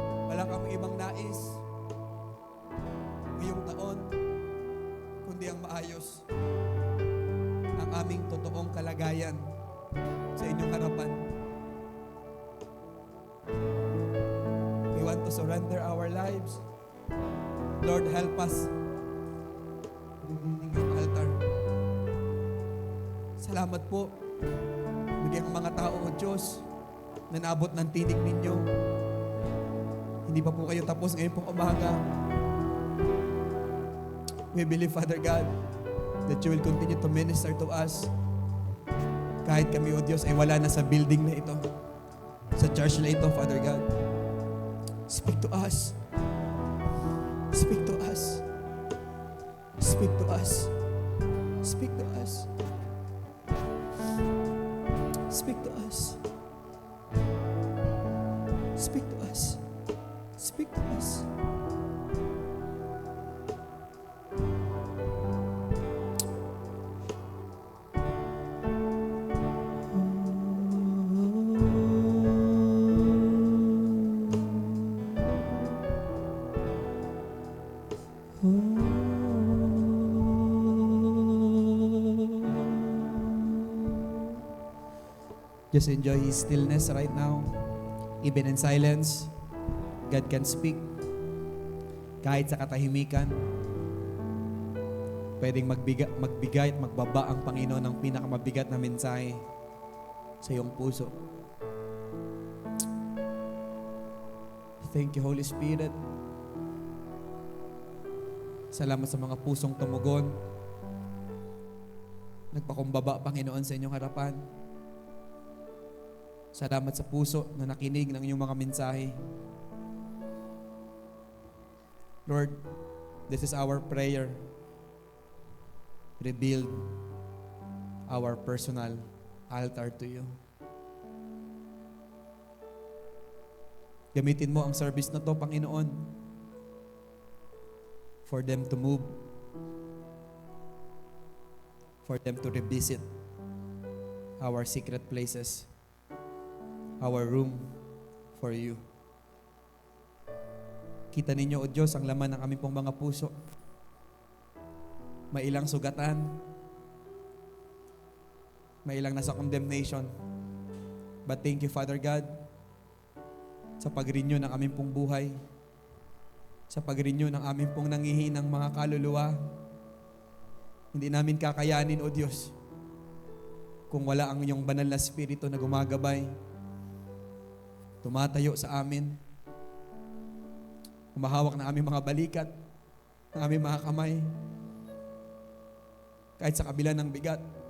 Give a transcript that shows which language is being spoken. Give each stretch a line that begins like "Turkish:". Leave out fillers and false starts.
Filipino: Wala kami ibang nais ngayong taon, kundi ang maayos ang aming totoong kalagayan sa inyong harapan.
English: We want to surrender our lives. Lord, help us. Building yung altar.
Filipino: Salamat po. Bigyan ang mga tao, O Diyos, na naabot ng tinig ninyo. Hindi pa po kayo tapos ngayon pong umaga.
English: We believe, Father God, that you will continue to minister to us.
Filipino: Kahit kami, O Diyos, ay wala na sa building na ito, sa church na ito, Father God.
English: Speak to us. Speak to us. Speak to us. Speak to us. Speak to us. Speak to us. Speak to us. Just enjoy His stillness right now. Even in silence, God can speak.
Filipino: Kahit sa katahimikan, pwedeng magbigay at magbaba ang Panginoon ng pinakamabigat na mensahe sa iyong puso.
English: Thank you, Holy Spirit.
Filipino: Salamat sa mga pusong tumugon. Nagpakumbaba, Panginoon, sa inyong harapan. Salamat sa puso na nakinig ng inyong mga mensahe.
English: Lord, this is our prayer. Rebuild our personal altar to you. Gamitin mo ang service na to, Panginoon, for them to move, for them to revisit our secret places, our room for you.
Filipino: Kita ninyo, O Diyos, ang laman ng aming pong mga puso. May ilang sugatan, may ilang nasa condemnation. But thank you, Father God, sa pag-renew ng aming pong buhay, sa pag-renew ng aming pong nangihinang mga kaluluwa. Hindi namin kakayanin, O Diyos, kung wala ang iyong banal na Espiritu na gumagabay, tumatayo sa amin, humahawak ng aming mga balikat, ng aming mga kamay, kahit sa kabila ng bigat.